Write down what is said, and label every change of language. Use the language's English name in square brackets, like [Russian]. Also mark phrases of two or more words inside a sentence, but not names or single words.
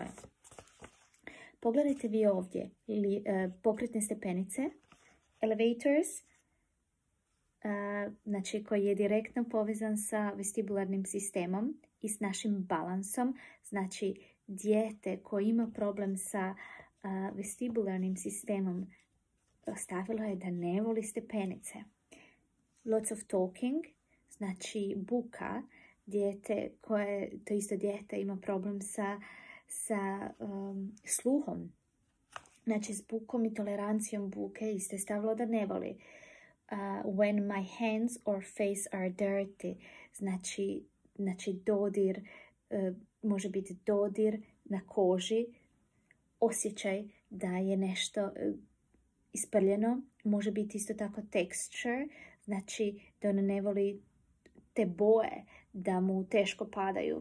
[Bosnian] Pogledajte vi ovdje pokretne stepenice, elevators, znači koji je direktno povezan sa vestibularnim sistemom i s našim balansom. Znači, dijete koje ima problem sa vestibularnim sistemom stavilo je da ne voli stepenice. [English] Lots of talking, [Bosnian] znači buka, to isto dijete ima problem sa sluhom. Znači, s bukom i tolerancijom buke isto je stavilo da ne voli. [English] When my hands or face are dirty, [Bosnian] znači dodir, može biti dodir na koži, osjećaj da je nešto isprljeno, može biti isto tako texture, znači da on ne voli te boje, da mu teško padaju.